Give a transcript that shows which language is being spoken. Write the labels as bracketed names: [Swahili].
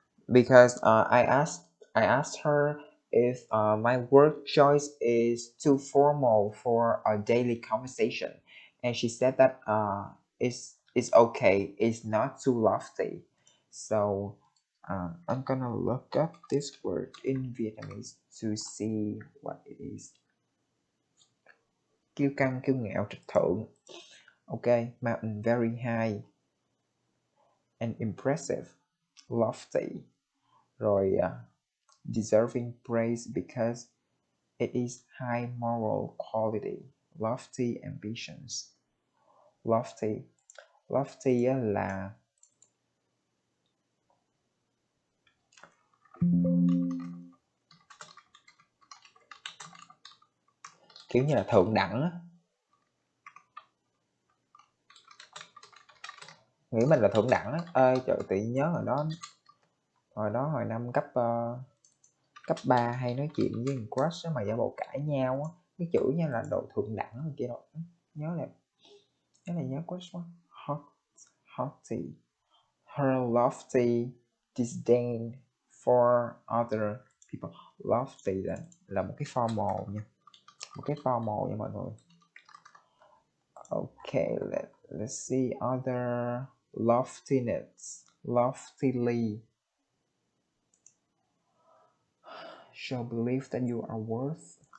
[English] because I asked her if my word choice is too formal for a daily conversation, and she said that it's okay, it's not too lofty. So I'm gonna look up this word in Vietnamese to see what it is. [Vietnamese] Kiêu căng, kiêu ngạo, trịch thượng. [English] Okay, mountain, very high and impressive. Lofty. Rồi deserving praise because it is high moral quality. Lofty ambitions. [Vietnamese] Lofty là kiểu như là thượng đẳng á. Nghĩ mình là thượng đẳng á. Ơi trời, tự nhớ hồi năm cấp 3 hay nói chuyện với một crush á, mà giả bộ cãi nhau á, cái chữ như là độ thượng đẳng kia rồi. Nhớ crush quá. Haughty. [English] Her lofty disdain for other people. [Vietnamese] Lofty là một cái formal nha. Mọi người. [English] Okay, let's see other loftiness. Loftily. Show belief that you are worth.